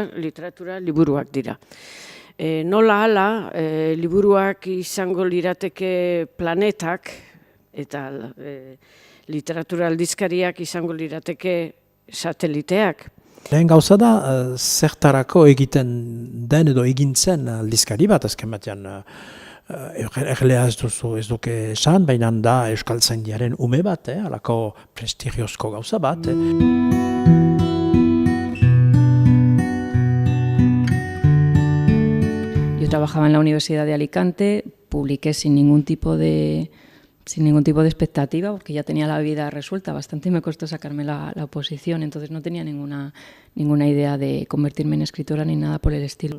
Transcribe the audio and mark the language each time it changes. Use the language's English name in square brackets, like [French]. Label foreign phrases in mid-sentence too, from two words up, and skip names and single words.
[Basque] Literatura liburuak dira. Nola hala, liburuak izango lirateke planetak, eta literatura aldizkariak izango lirateke sateliteak. Lehen gauza da, zertarako egiten den edo egintzen aldizkari bat, azken batean erlea ez duke esan, baina da Euskaltzaindiaren ume bat, halako prestigiozko gauza bat. [Spanish] Yo trabajaba en la Universidad de Alicante, publiqué sin ningún tipo de expectativa, porque ya tenía la vida resuelta bastante y me costó sacarme la oposición, entonces no tenía ninguna idea de convertirme en escritora ni nada por el estilo.